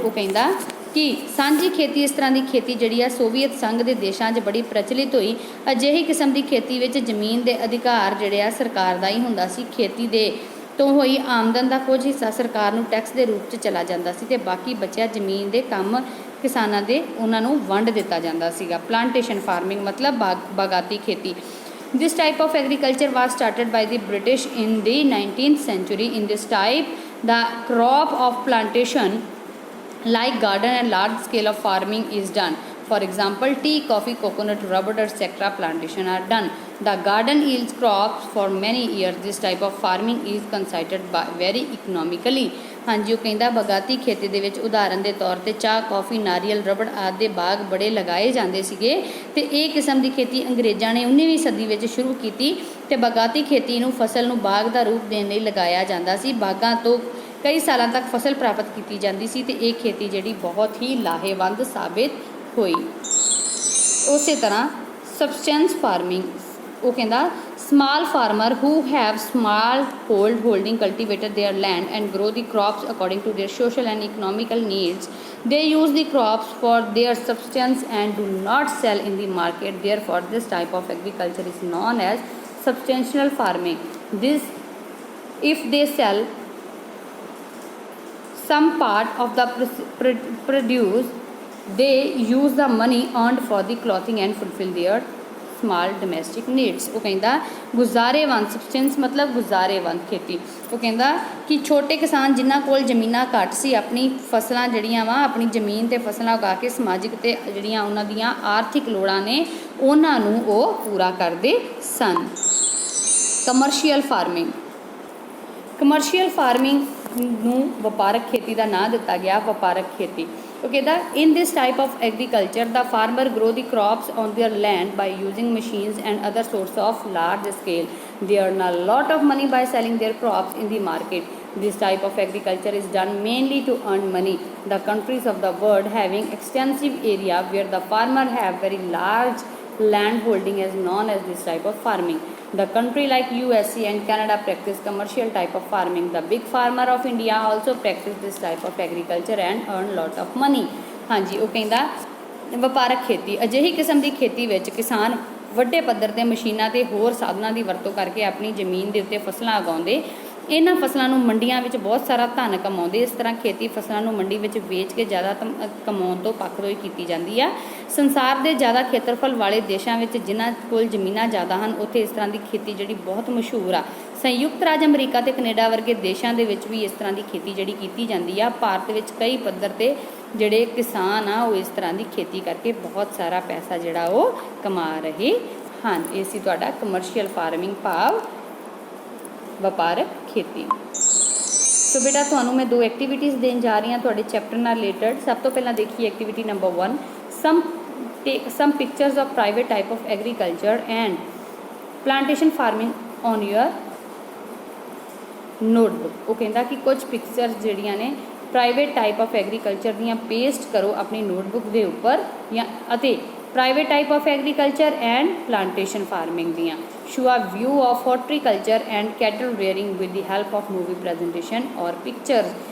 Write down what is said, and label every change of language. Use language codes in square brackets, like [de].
[pa] ਉਹ ਕਹਿੰਦਾ ਕਿ ਸਾਂਝੀ ਖੇਤੀ, ਇਸ ਤਰ੍ਹਾਂ ਦੀ ਖੇਤੀ ਜਿਹੜੀ ਆ ਸੋਵੀਅਤ ਸੰਘ ਦੇ ਦੇਸ਼ਾਂ 'ਚ ਬੜੀ ਪ੍ਰਚਲਿਤ ਹੋਈ। ਅਜਿਹੀ ਕਿਸਮ ਦੀ ਖੇਤੀ ਵਿੱਚ ਜ਼ਮੀਨ ਦੇ ਅਧਿਕਾਰ ਜਿਹੜੇ ਆ ਸਰਕਾਰ ਦਾ ਹੀ ਹੁੰਦਾ ਸੀ। ਖੇਤੀ ਦੇ ਤੋਂ ਹੋਈ ਆਮਦਨ ਦਾ ਕੁਝ ਹਿੱਸਾ ਸਰਕਾਰ ਨੂੰ ਟੈਕਸ ਦੇ ਰੂਪ 'ਚ ਚਲਾ ਜਾਂਦਾ ਸੀ ਅਤੇ ਬਾਕੀ ਬਚਿਆ ਜ਼ਮੀਨ ਦੇ ਕੰਮ ਕਿਸਾਨਾਂ ਦੇ ਉਹਨਾਂ ਨੂੰ ਵੰਡ ਦਿੱਤਾ ਜਾਂਦਾ ਸੀਗਾ। ਪਲਾਂਟੇਸ਼ਨ ਫਾਰਮਿੰਗ ਮਤਲਬ ਬਾਗਾਤੀ ਖੇਤੀ। [en] This type of agriculture was started by the British in the 19th century. In this type, the crop of plantation, like garden and large scale of farming, is done. For example, tea, coffee, coconut, rubber, etc. plantation are done. The garden yields crops for many years. This type of farming is considered very economically। [pa] ਹਾਂਜੀ, ਉਹ ਕਹਿੰਦਾ ਬਗਾਤੀ ਖੇਤੀ ਦੇ ਵਿੱਚ ਉਦਾਹਰਨ ਦੇ ਤੌਰ 'ਤੇ ਚਾਹ, ਕੌਫੀ, ਨਾਰੀਅਲ, ਰਬੜ ਆਦਿ ਦੇ ਬਾਗ ਬੜੇ ਲਗਾਏ ਜਾਂਦੇ ਸੀਗੇ। ਅਤੇ ਇਹ ਕਿਸਮ ਦੀ ਖੇਤੀ ਅੰਗਰੇਜ਼ਾਂ ਨੇ 19ਵੀਂ ਸਦੀ ਵਿੱਚ ਸ਼ੁਰੂ ਕੀਤੀ ਅਤੇ ਬਗਾਤੀ ਖੇਤੀ ਨੂੰ ਫਸਲ ਨੂੰ ਬਾਗ ਦਾ ਰੂਪ ਦੇਣ ਲਈ ਲਗਾਇਆ ਜਾਂਦਾ ਸੀ। ਬਾਗਾਂ ਤੋਂ ਕਈ ਸਾਲਾਂ ਤੱਕ ਫਸਲ ਪ੍ਰਾਪਤ ਕੀਤੀ ਜਾਂਦੀ ਸੀ ਅਤੇ ਇਹ ਖੇਤੀ ਜਿਹੜੀ ਬਹੁਤ ਹੀ ਲਾਹੇਵੰਦ ਸਾਬਿਤ ਹੋਈ। ਉਸੇ ਤਰ੍ਹਾਂ ਸਬਸਟੈਂਸ ਫਾਰਮਿੰਗ। ਉਹ ਕਹਿੰਦਾ [en] small farmer who have small holding cultivated their land and grow the crops according to their social and economical needs. They use the crops for their subsistence and do not sell in the market. Therefore, this type of agriculture is known as subsistential farming. This, if they sell some part of the produce they use the money earned for the clothing and fulfill their small domestic needs. [pa] ਉਹ ਕਹਿੰਦਾ ਗੁਜ਼ਾਰੇਵੰਦ, substance ਮਤਲਬ ਗੁਜ਼ਾਰੇਵੰਦ ਖੇਤੀ। ਉਹ ਕਹਿੰਦਾ ਕਿ ਛੋਟੇ ਕਿਸਾਨ ਜਿਨ੍ਹਾਂ ਕੋਲ ਜ਼ਮੀਨਾਂ ਘੱਟ ਸੀ ਆਪਣੀ ਫਸਲਾਂ ਜਿਹੜੀਆਂ ਵਾ ਆਪਣੀ ਜ਼ਮੀਨ 'ਤੇ ਫਸਲਾਂ ਉਗਾ ਕੇ ਸਮਾਜਿਕ ਅਤੇ ਜਿਹੜੀਆਂ ਉਹਨਾਂ ਦੀਆਂ ਆਰਥਿਕ ਲੋੜਾਂ ਨੇ ਉਹਨਾਂ ਨੂੰ ਉਹ ਪੂਰਾ ਕਰਦੇ ਸਨ। ਕਮਰਸ਼ੀਅਲ ਫਾਰਮਿੰਗ, ਕਮਰਸ਼ੀਅਲ ਫਾਰਮਿੰਗ ਨੂੰ ਵਪਾਰਕ ਖੇਤੀ ਦਾ ਨਾਂ ਦਿੱਤਾ ਗਿਆ, ਵਪਾਰਕ ਖੇਤੀ। ਉਹ ਕਹਿੰਦਾ [en] in this type of agriculture the farmer grow the crops on their land by using machines and other sorts of large scale. They earn a lot of money by selling their crops in the market. This type of agriculture is done mainly to earn money. The countries of the world having extensive area where the farmer have very large land holding is known as this type of farming. The country like USA and Canada practice commercial type of farming. The big farmer of India also practice this type of agriculture and earn lot of money. [hi] हाँ जी, वो कहता [pa] ਵਪਾਰਕ ਖੇਤੀ ਅਜਿਹੀ ਕਿਸਮ ਦੀ ਖੇਤੀ ਵਿੱਚ ਕਿਸਾਨ ਵੱਡੇ ਪੱਧਰ 'ਤੇ ਮਸ਼ੀਨਾਂ ਅਤੇ ਹੋਰ ਸਾਧਨਾਂ ਦੀ ਵਰਤੋਂ ਕਰਕੇ ਆਪਣੀ ਜ਼ਮੀਨ ਦੇ ਉੱਤੇ ਫਸਲਾਂ ਉਗਾਉਂਦੇ ਇਹਨਾਂ ਫਸਲਾਂ ਨੂੰ ਮੰਡੀਆਂ ਵਿੱਚ ਬਹੁਤ ਸਾਰਾ ਧਨ ਕਮਾਉਂਦੇ। ਇਸ ਤਰ੍ਹਾਂ ਖੇਤੀ ਫਸਲਾਂ ਨੂੰ ਮੰਡੀ ਵਿੱਚ ਵੇਚ ਕੇ ਜ਼ਿਆਦਾ ਕਮਾਉਣ ਤੋਂ ਪੱਖਦੋਈ ਕੀਤੀ ਜਾਂਦੀ ਆ। ਸੰਸਾਰ ਦੇ ਜ਼ਿਆਦਾ ਖੇਤਰਫਲ ਵਾਲੇ ਦੇਸ਼ਾਂ ਵਿੱਚ ਜਿਨ੍ਹਾਂ ਕੋਲ ਜ਼ਮੀਨਾਂ ਜ਼ਿਆਦਾ ਹਨ ਉੱਥੇ ਇਸ ਤਰ੍ਹਾਂ ਦੀ ਖੇਤੀ ਜਿਹੜੀ ਬਹੁਤ ਮਸ਼ਹੂਰ ਆ। ਸੰਯੁਕਤ ਰਾਜ ਅਮਰੀਕਾ ਅਤੇ ਕੈਨੇਡਾ ਵਰਗੇ ਦੇਸ਼ਾਂ ਦੇ ਵਿੱਚ ਵੀ ਇਸ ਤਰ੍ਹਾਂ ਦੀ ਖੇਤੀ ਜਿਹੜੀ ਕੀਤੀ ਜਾਂਦੀ ਆ। ਭਾਰਤ ਵਿੱਚ ਕਈ ਪੱਧਰ 'ਤੇ ਜਿਹੜੇ ਕਿਸਾਨ ਆ ਉਹ ਇਸ ਤਰ੍ਹਾਂ ਦੀ ਖੇਤੀ ਕਰਕੇ ਬਹੁਤ ਸਾਰਾ ਪੈਸਾ ਜਿਹੜਾ ਉਹ ਕਮਾ ਰਹੇ ਹਨ। ਇਹ ਸੀ ਤੁਹਾਡਾ ਕਮਰਸ਼ੀਅਲ ਫਾਰਮਿੰਗ ਭਾਵ ਵਪਾਰਕ ਖੇਤੀ। ਸੋ ਬੇਟਾ ਤੁਹਾਨੂੰ ਮੈਂ 2 ਐਕਟੀਵਿਟੀਜ਼ ਦੇਣ ਜਾ ਰਹੀ ਹਾਂ ਤੁਹਾਡੇ ਚੈਪਟਰ ਨਾਲ ਰਿਲੇਟਡ। ਸਭ ਤੋਂ ਪਹਿਲਾਂ ਦੇਖੀਏ activity number 1, [en] some pictures of private type of agriculture and plantation farming on your notebook। [pa] ਉਹ ਕਹਿੰਦਾ ਕਿ ਕੁਝ ਪਿਕਚਰਸ ਜਿਹੜੀਆਂ ਨੇ ਪ੍ਰਾਈਵੇਟ ਟਾਈਪ ਆਫ ਐਗਰੀਕਲਚਰ ਦੀਆਂ ਪੇਸਟ ਕਰੋ ਆਪਣੀ ਨੋਟਬੁੱਕ ਦੇ ਉੱਪਰ ਜਾਂ ਅਤੇ private type of agriculture and plantation farming ਦੀਆਂ। [en] Show a view of horticulture and cattle rearing with the help of movie presentation or pictures.